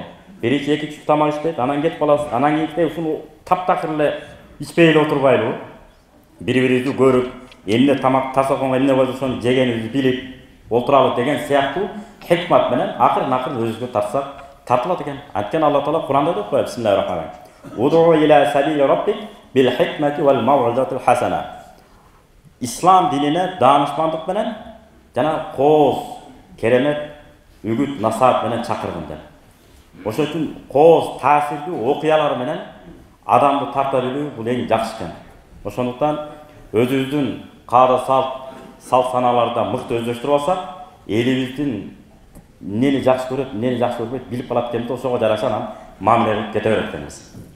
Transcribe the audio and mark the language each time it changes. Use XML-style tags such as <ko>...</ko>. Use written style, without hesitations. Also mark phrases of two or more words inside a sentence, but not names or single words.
<ky>Биринчи, экинчи тамак ичпейт, анан кетип каласыз. Анан кийинкиде ушуну таптакыр эле ичпей эле отурбайлыбы? Бири-бирибизди көрүп, эмне тамак тасаконго эмне койсо ошону жегенибизди билип отуралы деген сыяктуу хикмат менен акырын өзүбүзгө тартсак тартылат экен. Анткени Алла Таала Куранда деп коет:</ky> <ar>Бисмиллахиррахманиррахим. ادع إلى سبيل ربك بالحكمة والموعظة الحسنة.</ar> <ky>Ислам динине даанышмандык менен жана кооз, керемет үгүт, насаат менен чакыргын деп. Ошон үчүн кооз, таасирдүү окуялар менен адамды тарта билүү бул эң жакшы экен. Ошондуктан өзүбүздүн каада салт саналарда мыкты өздөштүрүп алсак, элибиздин эмнени жакшы көрөт, эмнени жакшы көрбөйт билип калат экенбиз, ошого жараша анан мамиле кылып кете берет экенбиз.</ky>